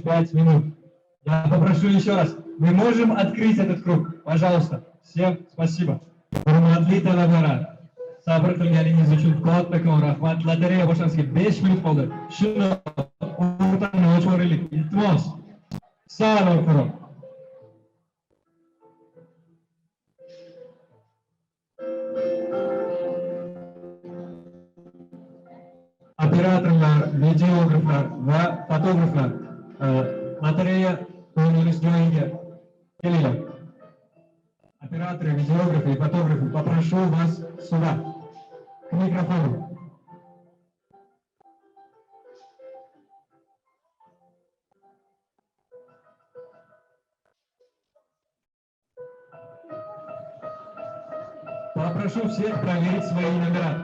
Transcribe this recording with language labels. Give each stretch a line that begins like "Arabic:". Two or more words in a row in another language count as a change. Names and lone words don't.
Russian: 5 минут. Я попрошу еще раз. Мы можем открыть этот круг? Пожалуйста. Всем спасибо.
Uzbek: Hurmatli talabalar. Sabr qilganingiz uchun kattakon rahmat. Lotereya boshlanishga 5 minut qoldi. Shuni o'rtani ochib yuboraylik. Iltimos. Sog' bo'ling. Operatorlar, videograflar va fotograflar lotereya o'ynash joyiga kelinglar.
Russian: Операторы, видеографы и фотографы, попрошу вас сюда, к микрофону. Попрошу всех проверить свои номера.